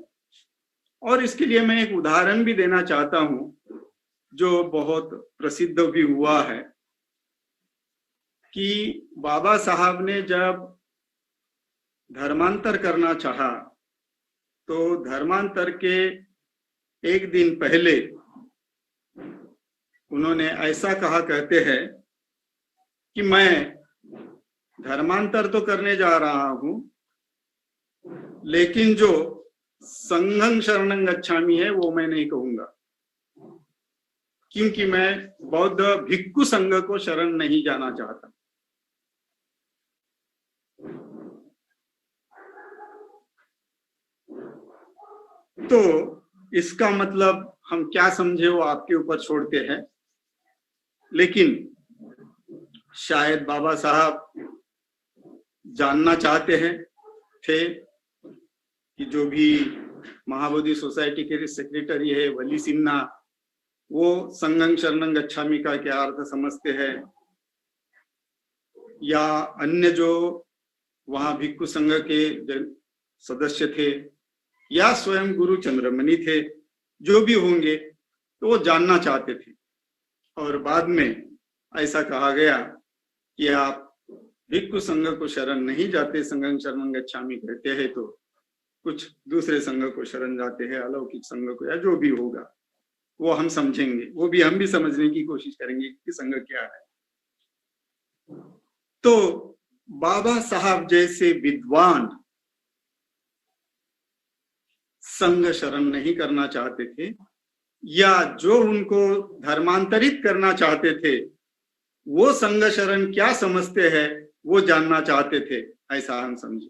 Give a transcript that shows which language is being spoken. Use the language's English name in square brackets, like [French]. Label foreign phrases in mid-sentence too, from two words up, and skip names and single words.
[Hindi] और इसके लिए मैं एक उदाहरण भी देना चाहता हूं जो बहुत प्रसिद्ध भी हुआ है कि बाबा साहब ने जब धर्मांतर करना चाहा तो धर्मांतर के एक दिन पहले उन्होंने ऐसा कहा, कहते हैं कि मैं धर्मांतर तो करने जा रहा हूं, लेकिन जो [Pali] संघं शरणं गच्छामि [Hindi] है वो मैं नहीं कहूंगा, क्योंकि मैं बौद्ध भिक्खु संघ को शरण नहीं जाना चाहता। तो इसका मतलब हम क्या समझे वो आपके ऊपर छोड़ते हैं, लेकिन शायद बाबा साहब जानना चाहते हैं थे कि जो भी महाबोधि सोसाइटी के सेक्रेटरी है वली सिन्हा, वो [Pali] संघं शरणं गच्छामि [Hindi] का क्या अर्थ समझते हैं, या अन्य जो वहां भिक्खु संघ के सदस्य थे, या स्वयं गुरु चंद्रमणि थे, जो भी होंगे, तो वो जानना चाहते थे। और बाद में ऐसा कहा गया कि आप भिक्खु संघ को शरण नहीं जाते, [Pali] संघं शरणं गच्छामि [Hindi] कहते हैं तो कुछ दूसरे संघ को शरण जाते हैं, अलौकिक संघ को, या जो भी होगा वो हम समझेंगे, वो भी हम भी समझने की कोशिश करेंगे कि संघ क्या है। तो बाबा साहब जैसे विद्वान संघ शरण नहीं करना चाहते थे, या जो उनको धर्मांतरित करना चाहते थे वो संघ शरण क्या समझते हैं वो जानना चाहते थे, ऐसा हम समझे।